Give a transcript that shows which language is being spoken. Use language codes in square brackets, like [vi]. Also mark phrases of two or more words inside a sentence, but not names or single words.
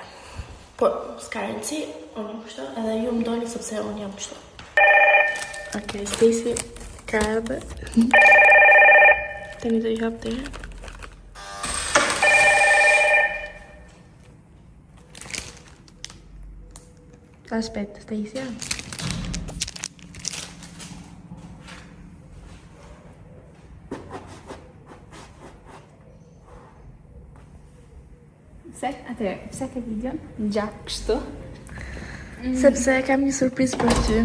[sq] Por, s'ka rëndësi, unë jam kështu, edhe ju më doni sepse unë jam kështu. Okej, Stacy, ka edhe. Tani do i hap të herë. [it] Aspetta, stai insieme? [sq] Pse ke video? Gjatë kështu? Sepse kam një surprizë për ty.